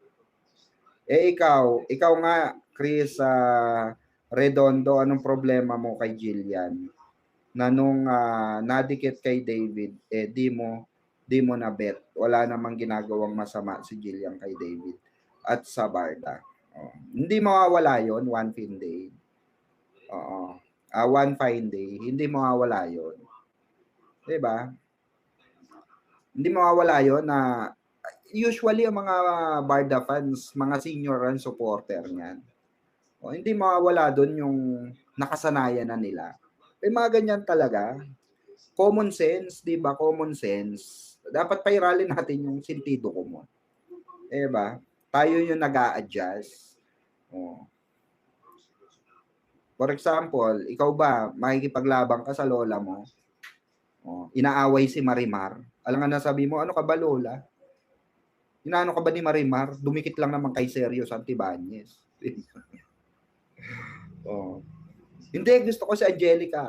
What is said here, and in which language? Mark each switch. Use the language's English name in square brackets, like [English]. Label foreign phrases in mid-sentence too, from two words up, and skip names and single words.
[Filipino] Ikaw nga, Chris Redondo, anong problema mo kay Jillian? Na nung nadikit kay David, di mo na bet. Wala namang ginagawang masama si Jillian kay David at sa Barda. Oh. Hindi mawawala yon [English] one fine day. [Filipino] Oo. [English] One fine day, [Filipino] hindi mawawala yon. 'Di ba? Hindi mawawala yon na usually ang mga Barda fans, mga [English] senior run supporter [Filipino] niyan. O, hindi mawawala doon yung nakasanayan na nila. May mga ganyan talaga. [English] Common sense, [Filipino] 'di ba? [English] Common sense. [Filipino] Dapat pairalin natin yung sentido commun. 'Di ba? Tayo yung nag-a-adjust. Oh. [English] For example, [Filipino] ikaw ba makikipaglaban ka sa lola mo? Oh, inaaway si Marimar. Alam nga nasabi mo, ano ka ba lola? Inaano ka ba ni Marimar? Dumikit lang naman kay Sergio Santibáñez. Oh. Hindi, gusto ko si Angelica.